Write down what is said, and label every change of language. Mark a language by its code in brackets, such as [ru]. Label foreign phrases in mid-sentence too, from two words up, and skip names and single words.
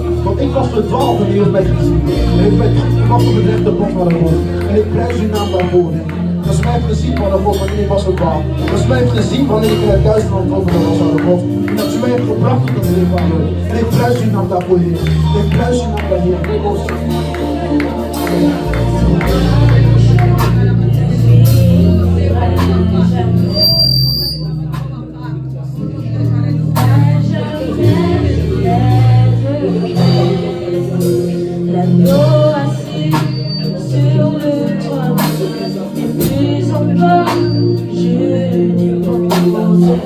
[nl] Want ik was verdwaald en u heeft mij gezien. En ik was op het rechte pad, Vader God. En ik prijs uw naam daarvoor, Heer. Dat is mij heeft gezien, Vader God, wanneer ik was verdwaald. Dat is mij heeft gezien wanneer ik in het duisterland overal was, Vader God. En dat u mij heeft gebracht tot dat, Heer, Vader. En ik prijs uw naam daarvoor, Heer. Ik prijs uw naam daarvoor, Heer. [fr] L'agneau assis sur le toit, et plus encore, je dépose